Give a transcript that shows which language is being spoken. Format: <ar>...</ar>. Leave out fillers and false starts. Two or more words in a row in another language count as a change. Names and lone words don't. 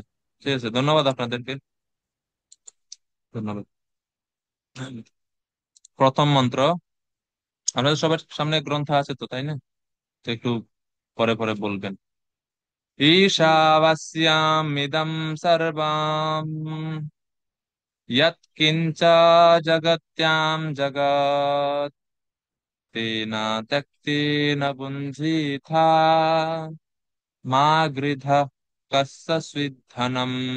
<bn>ঠিক আছে, ধন্যবাদ আপনাদেরকে। ধন্যবাদ। প্রথম মন্ত্র, আপনাদের সবার সামনে গ্রন্থ আছে তো, তাই না? তো একটু পরে পরে বলবেন।</bn> <sa>ঈশাবাস্যামিদং সর্বম यत्किञ्च जगत्यां जगत् तेन त्यक्तेन बुञ्जीथा मा गृधः कस्य स्विद्धनम्</sa>